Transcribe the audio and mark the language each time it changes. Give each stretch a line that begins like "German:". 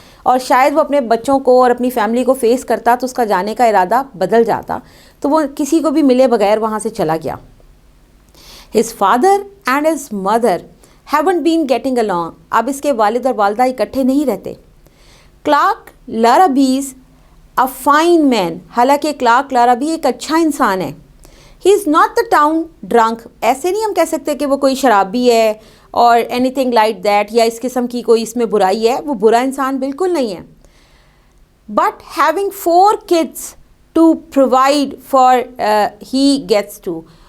Urdu: اور شاید وہ اپنے بچوں کو اور اپنی فیملی کو فیس کرتا تو اس کا جانے کا ارادہ بدل جاتا. تو وہ کسی کو بھی ملے بغیر وہاں سے چلا گیا.
English: His father and his mother haven't been getting along.
Urdu: اب اس کے والد اور والدہ اکٹھے نہیں رہتے.
English: Clark Larabee's a fine man.
Urdu: حالانکہ کلارک لارابی ایک اچھا انسان ہے.
English: He is not the town drunk.
Urdu: ایسے نہیں ہم کہہ سکتے کہ وہ کوئی شرابی ہے اور
English: anything like that,
Urdu: یا اس قسم کی کوئی اس میں برائی ہے. وہ برا انسان بالکل نہیں ہے.
English: But having 4 kids to provide for he gets to.